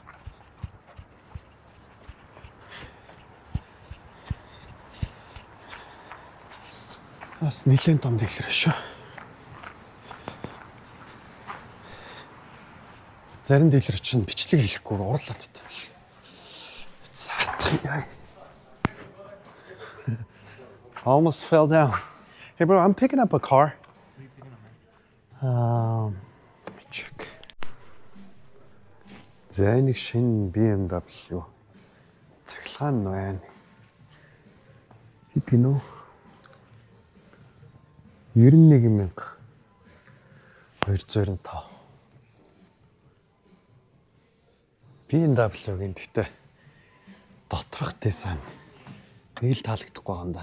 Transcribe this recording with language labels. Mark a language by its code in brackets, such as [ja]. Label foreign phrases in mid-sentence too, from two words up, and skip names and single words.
[mn] Бас нэлээд том дэлгэр шүү. Зарим дэлгэр чинь бичлэг хийхгүй уурлаад байдаг. Заатах яа. [en] Almost fell down. Hey bro, I'm picking up a car. Let me check. [mn] За нэг шинэ BMW. Цахилгаан байна. Хэд гинөө? 91,295. BMW-гийн гэхдээ доторх дизайн нэг л таалагдахгүй байгаа юм да.